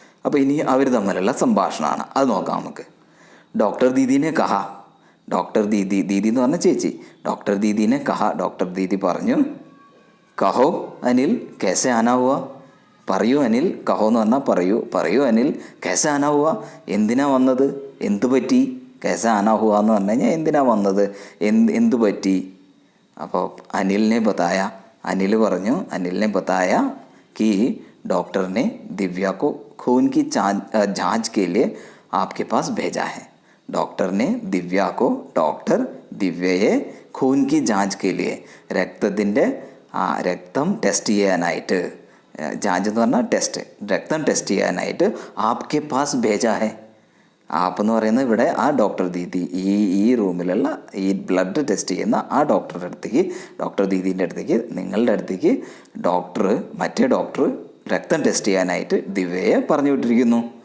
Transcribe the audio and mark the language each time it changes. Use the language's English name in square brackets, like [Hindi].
[Malayalam] അപ്പോൾ ഇനി അവർ തമ്മിലുള്ള സംഭാഷണമാണ്, അത് നോക്കാം നമുക്ക്. ഡോക്ടർ ദീദിനെ കഹ, ഡോക്ടർ ദീദി എന്ന് പറഞ്ഞ ചേച്ചി, ഡോക്ടർ ദീദിനെ കഹ, ഡോക്ടർ ദീദി പറഞ്ഞു, [Hindi] കഹോ അനിൽ കേസെ ആനാ ഹുവ, [Malayalam] പറയൂ അനിൽ, കഹോ എന്ന് പറഞ്ഞാൽ പറയൂ അനിൽ, കേസെ ആനാ ഹുവ, എന്തിനാ വന്നത്, എന്തു പറ്റി, കേസെ ആനാ ഹുവ എന്ന് പറഞ്ഞു കഴിഞ്ഞാൽ എന്തിനാ വന്നത്, എന്തു പറ്റി. അപ്പോൾ അനിലിനെ [Hindi] ബതായ कि डॉक्टर ने दिव्या को खून की जांच के लिए आपके पास भेजा है. डॉक्टर ने दिव्या को, ദിവ്യയെ खून की जांच के लिए, [Malayalam] രക്തം ടെസ്റ്റ് ചെയ്യാനായിട്ട്, ജാഞ്ച് എന്ന് പറഞ്ഞാൽ ടെസ്റ്റ്, രക്തം ടെസ്റ്റ് ചെയ്യാനായിട്ട് [Hindi] ആപ്കെ പാസ് ഭേജാ ഹെ. [Malayalam] ആപ്പ് എന്ന് പറയുന്നത് ഇവിടെ ആ ഡോക്ടർ ദീദി, ഈ റൂമിലുള്ള ഈ ബ്ലഡ് ടെസ്റ്റ് ചെയ്യുന്ന ആ ഡോക്ടറുടെ അടുത്തേക്ക്, ഡോക്ടർ ദീദീൻ്റെ അടുത്തേക്ക്, നിങ്ങളുടെ അടുത്തേക്ക് മറ്റേ ഡോക്ടർ രക്തം ടെസ്റ്റ് ചെയ്യാനായിട്ട് ദിവ്യയെ പറഞ്ഞു വിട്ടിരിക്കുന്നു.